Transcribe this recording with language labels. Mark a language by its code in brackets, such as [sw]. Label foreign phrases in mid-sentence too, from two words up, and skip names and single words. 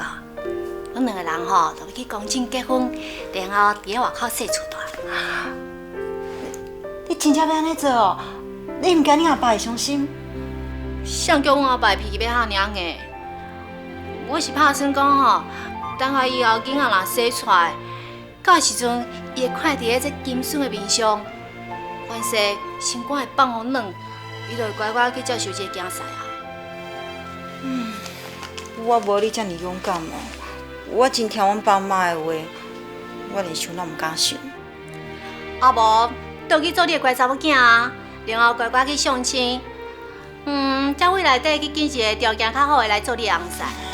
[nan] 阮两个人吼，就要去公证结婚，然后伫咧外口洗厝大。你真正要安尼做哦？你毋惊你阿爸会伤心？谁叫阮阿爸脾气要遐尔硬？我是打算讲吼，等下以后囡仔若生出来，到时阵伊会看伫咧这金笋的面上，凡是心肝会放互软，伊就会乖乖去接受这个囝婿啊。我无你遮尔勇敢哦。我真听阮爸妈的话，我连想拢毋敢想。啊无，倒去做你的乖查某囝啊，然后乖乖去相亲，才会内底去拣一个条件较好的来做你的翁婿。